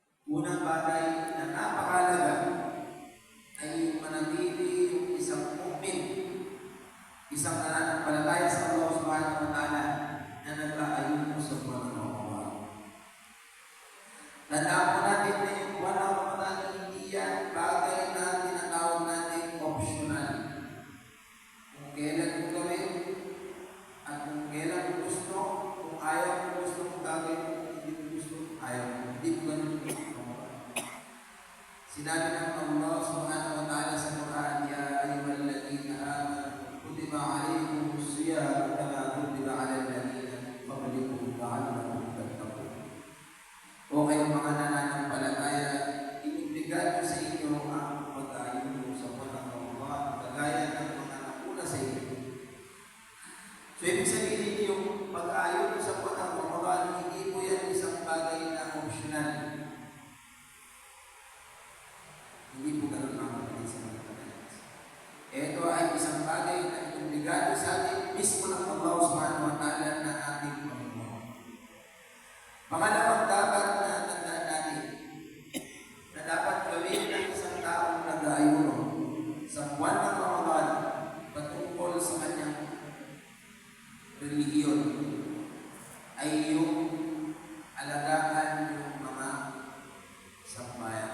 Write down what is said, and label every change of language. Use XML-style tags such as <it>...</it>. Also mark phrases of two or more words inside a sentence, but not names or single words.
<tl>Unang bagay na napakahalaga ay yung manatili yung isang mu'min, isang nananampalataya sa Allah</tl> <ar>سبحانه وتعالى</ar> <tl>na nag-aayuno sa buwan ng Ramadan. Tandaan po natin na yung buwan ng Ramadan, hindi yan bagay na tinatawag natin optional. Kung kailan mo gawin at kung kailan mo gusto, kung ayaw mo gusto mong gagawin, kung hindi mo gusto, ayaw mo. Hindi mo ganun. Sinabi ng Allah</tl> <ar>سبحانه وتعالى</ar> <tl>sa Quran,</tl> <ar>يا أيها الذين آمنوا كتب عليكم الصيام كما كتب على الذين من قبلكم لعلكم تتقون.</ar> <tl>O kayong mga nananampalataya, inibigan sa inyo ang pag-aayuno sa buwan ng Ramadan, kagaya ng mga nakuna sa inyo. So, ibig sabihin yung pag-aayuno sa buwan ng Ramadan, hindi po yan isang bagay na optional. Hindi po ganun mga kapatid sa mga kapatid. Ito ay isang bagay na obligado sa atin mismo ng Allah</tl> <ar>سبحانه وتعالى</ar> <tl>na ating Panginoon. Pangalawang dapat na tandaan natin na dapat gawin ng isang taong nag-aayuno sa buwan ng Ramadan patungkol sa kanyang relihiyon ay yung alagaan yung mga sambayan.</tl>